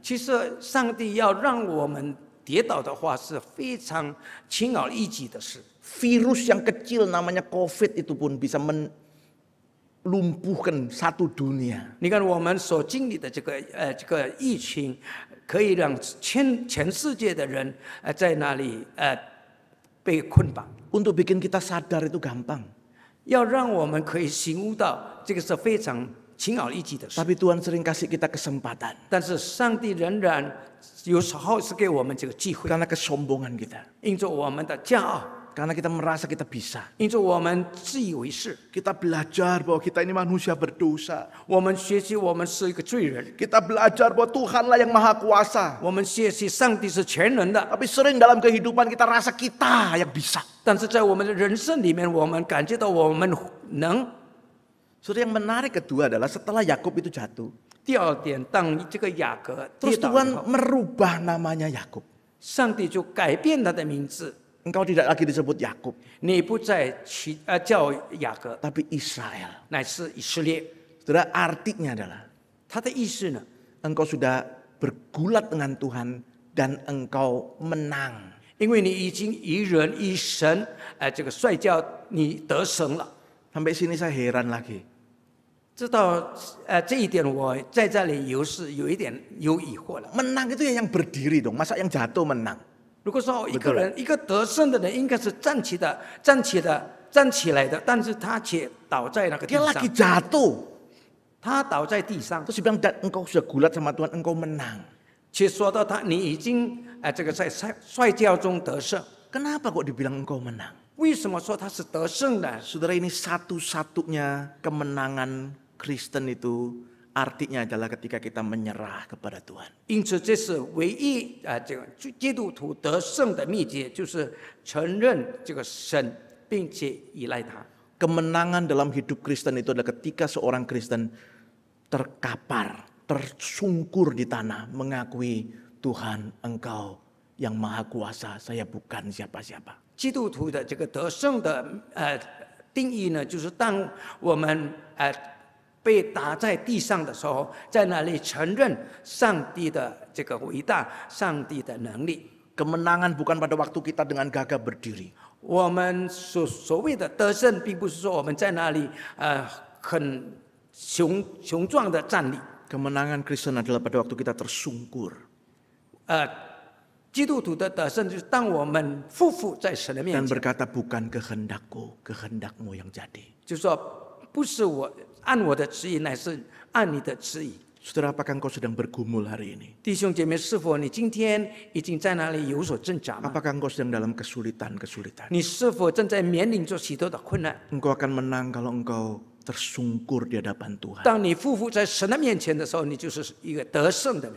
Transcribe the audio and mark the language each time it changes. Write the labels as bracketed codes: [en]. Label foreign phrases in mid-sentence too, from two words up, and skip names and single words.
[zh] 其实上帝要让我们跌倒的话是非常轻而易举的事。 [id] Virus yang kecil namanya COVID itu pun bisa lumpuhkan satu dunia. [zh] 你看我们所经历的这个疫情，可以让全世界的人在那里被捆绑。 [id] Untuk bikin kita sadar itu gampang. [zh] 要让我们可以醒悟到，这个是非常轻而易举的事。 [id] Tapi Tuhan sering kasih kita kesempatan. [zh] 但是上帝仍然有时候是给我们这个机会， [id] Karena kesombongan kita. [zh] 因着我们的骄傲， [id] Karena kita merasa kita bisa. [zh] 因此我们自以为是， [id] Kita belajar bahwa kita ini manusia berdosa. [zh] 我们学习我们是一个罪人， [id] Kita belajar bahwa Tuhanlah yang maha kuasa. [zh] 我们学习上帝是全能的。 [id] Tapi sering dalam kehidupan kita rasa kita yang bisa. [zh] 但是在我们的人生里面，我们感觉到我们能。 [id] Saudara, yang menarik kedua adalah setelah Yakub itu jatuh. [zh] 第二点，当这个雅各跌 [id] Terus [zh] 倒以 [id] Tuhan [zh] 后， [id] merubah namanya Yakub. [zh] 上帝就改变他的名字， [id] Engkau tidak lagi disebut Yakub, [zh] 你不再叫雅各， [id] tapi Israel. [zh] 乃是以色列。 [id] Saudara, artinya adalah [zh] 他的意思呢， [id] engkau sudah bergulat dengan Tuhan dan engkau menang. [zh] 因为你已经与人与神这个摔跤，你得胜了。 [id] Sampai sini saya heran lagi. [zh] 知道这一点，我在这里有一点有疑惑了。 [id] Menang itu ya yang berdiri dong, masa yang jatuh menang? [zh] 如果说一个人一个得胜的人，应该是站起来的，但是他却倒在那个地 [id] Dia [zh] 上， [id] lagi jatuh. [zh] 他倒在地上， [id] Terus dia bilang, "Dan engkau sudah gulat sama Tuhan, engkau menang." [zh] 却说到你已经这个在摔跤中得胜。 [id] Kenapa kok dibilang engkau menang? [zh] 为什么说他是得胜的？ [id] Saudara, ini satu-satunya kemenangan Kristen itu artinya adalah ketika kita menyerah kepada Tuhan. [zh] 因此，这是唯一这个基督徒得胜的秘诀，就是承认这个神，并且依赖他。 [id] Kemenangan dalam hidup Kristen itu adalah ketika seorang Kristen terkapar, tersungkur di tanah, mengakui Tuhan, Engkau yang maha kuasa, saya bukan siapa-siapa. [zh] 基督徒的这个得胜的定义呢，就是当我们被打在地上的时候，在那里承认上帝的这个伟大，上帝的能力。 [id] Kemenangan bukan pada waktu kita dengan gagah berdiri. [zh] 我们所谓的得胜，并不是说我们在那里很雄壮的站立。 [id] Kemenangan Kristen adalah pada waktu kita tersungkur. [zh] 基督徒的得胜，就是当我们匍匐在神的面 [id] Dan [zh] 前， [id] berkata bukan kehendakku, kehendakmu yang jadi. [zh] 就是说不是我按我的旨意，乃是按你的旨意。 [id] Saudara, apakah engkau sedang bergumul hari ini? [zh] 弟兄姐妹，是否你今天已经在那里有所挣扎吗？ [id] Apakah engkau sedang dalam kesulitan-kesulitan? [zh] 你是否正在面临着许多的困难？ [id] Engkau akan menang kalau engkau tersungkur di hadapan Tuhan. [zh] 当你匍匐在神的面前的时候，你就是一个得胜的人，